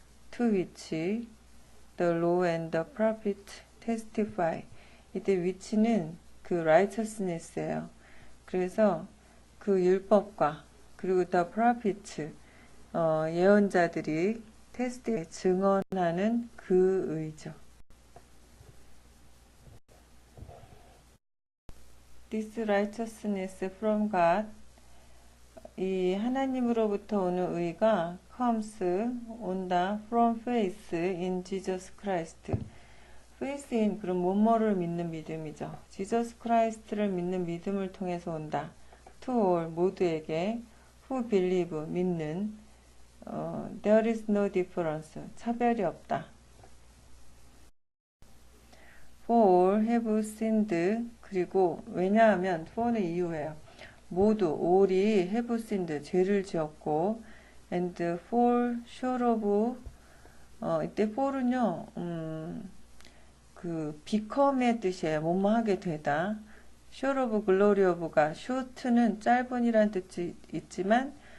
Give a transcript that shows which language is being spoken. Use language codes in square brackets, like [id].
[en] To which the law and the prophet testify. [ko] 이때 which는 그 righteousness예요. 그래서 그 율법과 그리고 [en] the prophet [ko] 예언자들이 증언하는 그 의죠. [en] This righteousness from God, [ko] 이 하나님으로부터 오는 의가 [en] comes, [ko] 온다, [en] from faith in Jesus Christ. [ko] faith in, 그럼 뭐뭐를 믿는 믿음이죠. Jesus Christ를 믿는 믿음을 통해서 온다. [en] to all, [ko] 모두에게, [en] who believe, [ko] 믿는, [en] there is no difference, [ko] 차별이 없다. [en] for all have sinned, [ko] 그리고 왜냐하면 for는 이유예요. [en] 모두 all이 have sinned, [ko] 죄를 지었고 [en] and fall short of, [ko] 이때 fall은요 그 become의 뜻이에요. 뭐뭐 하게 되다. short of glory of가 short는 짧은이란 뜻이 있지만